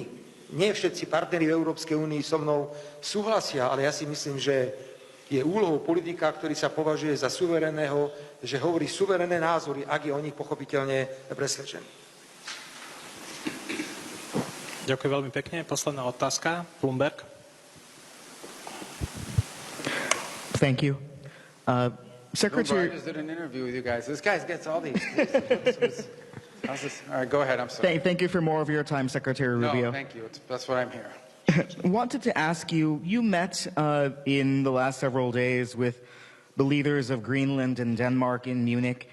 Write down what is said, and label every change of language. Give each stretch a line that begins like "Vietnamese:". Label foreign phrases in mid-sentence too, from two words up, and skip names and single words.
Slovak: Nie všetci partneri v Európskej únii so mnou súhlasia, ale ja si myslím, že je úlohou politika, ktorý sa považuje za suverénneho, že hovorí suverénne názory, ak je o nich pochopiteľne presvedčený. Ďakujem veľmi pekne. Posledná otázka. Bloomberg.
English: Thank you. Secretary... I just did an interview with you guys. This guy gets all these. How's this? All right, go ahead. I'm sorry. Thank you for more of your time, Secretary Rubio. No, thank you. That's what I'm here. Wanted to ask you, you met in the last several days with the leaders of Greenland and Denmark in Munich.